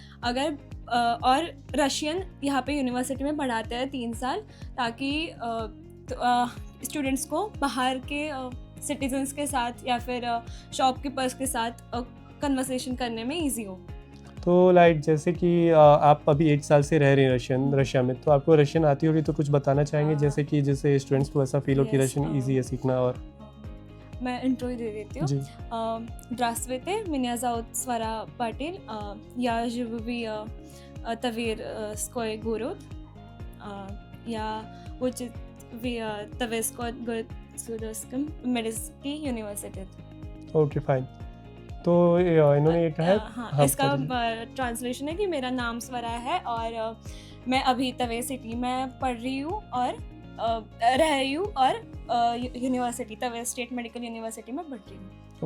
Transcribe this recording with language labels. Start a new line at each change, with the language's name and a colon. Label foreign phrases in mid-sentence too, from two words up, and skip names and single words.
Hindi: अगर और रशियन यहाँ पे यूनिवर्सिटी में पढ़ाते हैं 3 साल, ताकि स्टूडेंट्स को बाहर के सिटीजन्स के साथ या फिर शॉपकीपर्स के साथ कन्वर्सेशन करने में इजी हो। तो लाइक जैसे कि आप अभी 1 साल से रह रहे हैं रशिया में, तो आपको रशियन आती होगी, तो कुछ बताना चाहेंगे जैसे कि जिससे स्टूडेंट्स को ऐसा फील हो कि रशियन ईजी है सीखना? और मैं इंट्रो दे देती हूँ।
Russian: Здравствуйте, меня зовут Swara Patil. Я живу в Тавирской город. Я учусь в Тавирском государственном медицинском униवर्सिटी।
English: Okay, fine.
Hindi: तो इन्होंने ये कहा है। हाँ, इसका ट्रांसलेशन है कि मेरा नाम स्वरा है और मैं अभी तवे सिटी में पढ़ रही हूँ और रह रही हूँ और यूनिवर्सिटी तवे स्टेट मेडिकल यूनिवर्सिटी में पढ़ रही हूँ।